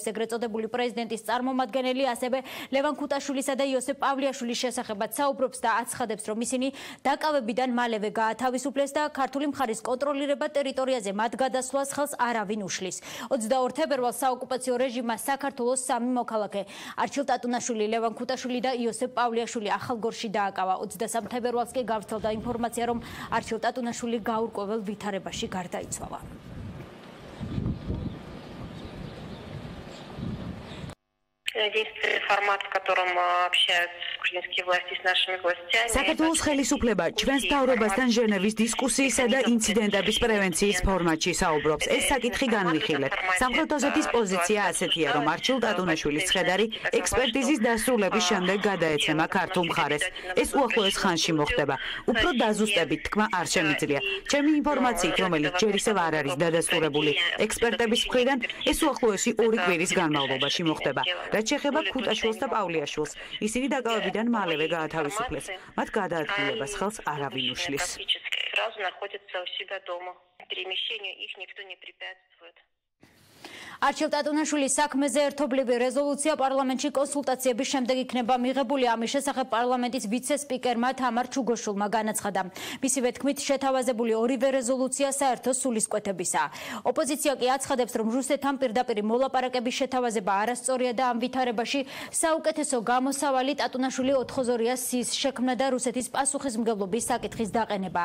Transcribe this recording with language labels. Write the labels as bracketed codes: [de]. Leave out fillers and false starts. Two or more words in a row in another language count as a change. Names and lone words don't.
[ka] ეგრეთ წოდებული პრეზიდენტის წარმომადგენელი ასევე ლევან ქუტაშვილისა და იოსებ პავლეაშვილის შესახებაც საუბრობს და აცხადებს, რომ ისინი დაკავებიდან მალევე გაათავისუფლეს და ქართული მხარის კონტროლირებად ტერიტორიაზე მათ გადასვლას ხელს არავინ უშლის. 22 თებერვალს საოკუპაციო რეჟიმმა საქართველოს სამი მოქალაქე არჩილ ტატუნაშვილი, ლევან ქუტაშვილი და იოსებ პავლეაშვილი ახალგორში დააკავა. 23 თებერვალს კი გავრცელდა ინფორმაცია, რომ არჩილ ტატუნაშვილი გაურკვეველ ვითარებაში გარდაიცვალა. [ru] Единственный формат, в котором общаются грузинские власти с нашими властями. [ka] საქართველოს ხელისუფლება ჩვენს მთავრობასთან ჟენევის დისკუსიისა და ინციდენტების პრევენციის ფორმატში საუბრობს. ეს საკითხი განვიხილეთ. სამხრეთ ოსეთის პოზიცია ასეთია, რომ არჩილ ტატუნაშვილის ცხედარი ექსპერტიზის დასრულების შემდეგ გადაეცემა ქართულ მხარეს. ეს უახლოეს ხანში მოხდება. უფრო დაზუსტებით თქმა არ შემიძლია. ჩემი ინფორმაციით, რომელიც ჯერ ისევ არ არის დადასტურებული ექსპერტების მხრიდან, ეს უახლოესი 2 კვირის განმავლობაში მოხდება. რაც შეეხება ქუტაშვილს და პავლეაშვილს, ისინი დაკავებიდან მალევე გაათავისუფლეს. მათ გადაადგილებას ხელს არავინ უშლის. [ru] сразу находятся у себя дома. Перемещению их никто не препятствует. [ka] არჩილ ტატუნაშვილის საქმეზე ერთობლივი რეზოლუცია პარლამენტში კონსულტაციების შემდეგ იქნება მიღებული. ამის შესახებ პარლამენტის ვიცე-სპიკერმა თამარ ჩუგოშვილმა განაცხადა. მისივე თქმით, შეთავაზებული ორივე რეზოლუცია საერთო სულისკვეთებისაა. ოპოზიცია კი აცხადებს, რომ რუსეთთან პირდაპირი მოლაპარაკების შეთავაზება არასწორია და ამ ვითარებაში საუკეთესო გამოსავალი ტატუნაშვილი ოთხოზორიას სის შექმნა და რუსეთის პასუხისმგებლობის საკითხის დაყენება.